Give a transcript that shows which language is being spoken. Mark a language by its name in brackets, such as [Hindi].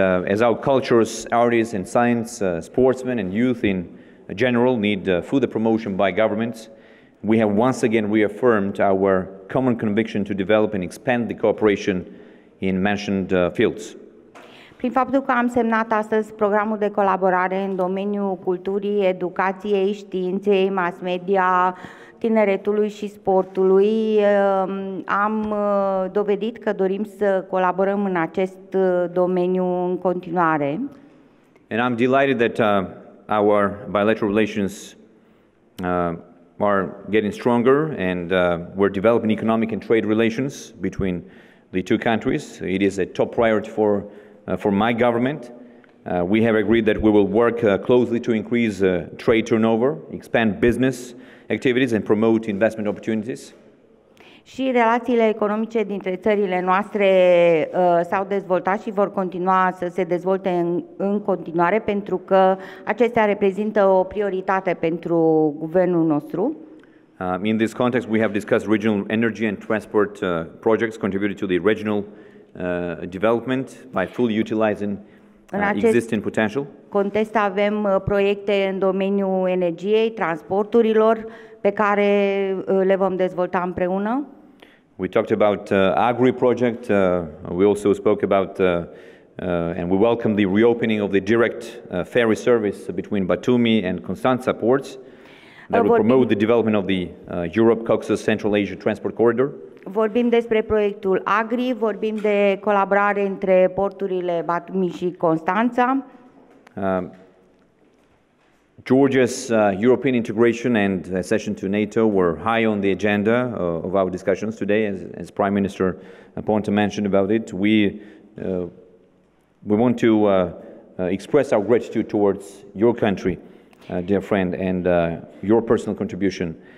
[English] As our cultures, artists and science, sportsmen and youth in general need further promotion by governments, we have once again reaffirmed our common conviction to develop and expand the cooperation in mentioned fields. [Romanian] Prin faptul că am semnat astăzi programul de colaborare în domeniul culturii, educației, științei, mass media, tineretului și sportului, am dovedit că dorim să colaborăm în acest domeniu în continuare. [English] And I'm delighted that our bilateral relations are getting stronger, and we're developing economic and trade relations between the two countries. It is a top priority for my government. We have agreed that we will work closely to increase trade turnover, expand business activities and promote investment opportunities. [Romanian] Și relațiile economice dintre țările noastre s-au dezvoltat și vor continua să se dezvolte în continuare, pentru că acestea reprezintă o prioritate pentru guvernul nostru. [English] In this context, we have discussed regional energy and transport projects contributed to the regional development by fully utilizing existing potential. [Romanian] În context avem proiecte în domeniul energiei, transporturilor, pe care le vom dezvolta împreună. [English] We talked about Agri project. We also spoke about and we welcome the reopening of the direct ferry service between Batumi and Constanța ports that will promote the development of the Europe-Caucasus Central Asia Transport Corridor. [Romanian] Vorbim despre proiectul Agri, vorbim de colaborare între porturile Batumi și Constanța. [English] Georgia's European integration and accession to NATO were high on the agenda of our discussions today, as Prime Minister Ponta mentioned about it. We want to express our gratitude towards your country, dear friend, and your personal contribution.